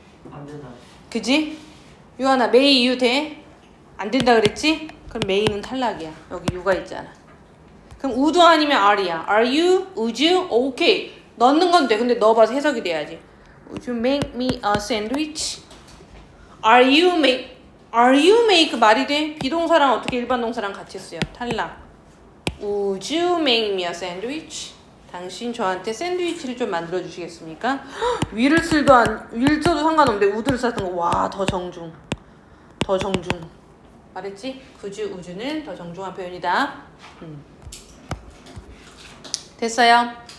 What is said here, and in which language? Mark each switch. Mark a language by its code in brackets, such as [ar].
[ko] 안 된다. 그지? 유한아 may you 돼? 안 된다 그랬지? 그럼 may는 탈락이야. 여기 you가 있잖아. 그럼 would 아니면 are이야. [en] are you? would you? [ko] 오케이. 넣는 건 돼. 근데 넣어봐서 해석이 돼야지. [en] would you make me a sandwich? are you make [ko] 말이 돼? 비동사랑 어떻게 일반 동사랑 같이 쓰여? 탈락. [en] would you make me a sandwich? [ko] 당신 저한테 샌드위치를 좀 만들어 주시겠습니까? will을 써도 상관없는데 would를 썼던 거 와 더 정중. 말했지? could you, would you는 더 정중한 표현이다. 됐어요?